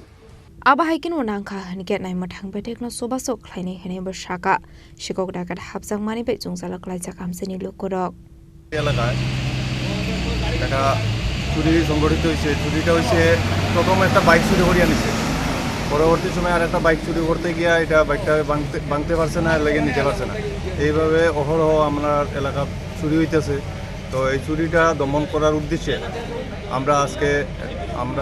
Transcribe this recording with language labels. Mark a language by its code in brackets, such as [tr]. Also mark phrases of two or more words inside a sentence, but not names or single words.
[trp] Aba haikin wanangkha haniket nai mathang betek no sobasok khlaini hene bersaka shikok dakat hapjang mani be jungjalak laijak amseni lukurok [bn] এলাকায় একটা চুরি সংগঠিত হয়েছে চুরিটা হয়েছে প্রথম একটা বাইক চুরি করে আনিছে পরবর্তী সময় আর একটা বাইক চুরি করতে গিয়া এটা বাইকটা ভাঙতে পারছে না লেগে নিতে পারছে না এইভাবে অহরহ আমার এলাকা চুরি হইতেছে তো এই চুরিটা দমন করার উদ্দেশ্যে আমরা আজকে আমরা